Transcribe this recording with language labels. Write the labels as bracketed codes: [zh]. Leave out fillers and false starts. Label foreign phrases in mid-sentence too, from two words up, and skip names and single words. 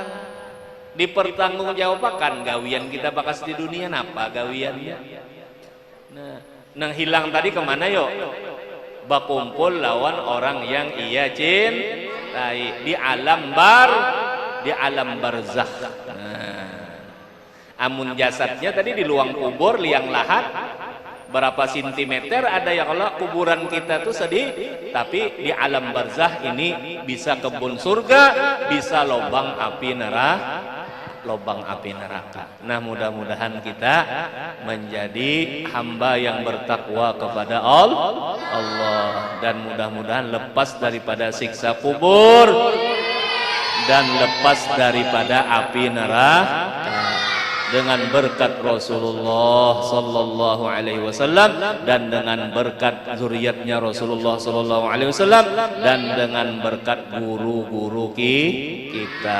[bjn] Dipertanggungjawabkan gawian kita bakas di dunia napa gawiannya. Nah, nang hilang tadi kemana yuk? Bakumpul lawan orang yang ia cintai di alam barzakh. Nah, amun jasadnya tadi di luang kubur liang lahat berapa sentimeter ada ya kalau kuburan kita tuh sedih, tapi di alam barzakh ini bisa kebun surga, bisa lubang api neraka. [id] Nah, mudah-mudahan kita menjadi hamba yang bertakwa kepada Allah, dan mudah-mudahan lepas daripada siksa kubur dan lepas daripada api neraka dengan berkat Rasulullah [ar] صلى الله عليه وسلم, [id] dan dengan berkat zuriatnya Rasulullah [ar] صلى الله عليه وسلم, [id] dan dengan berkat guru-guru kita.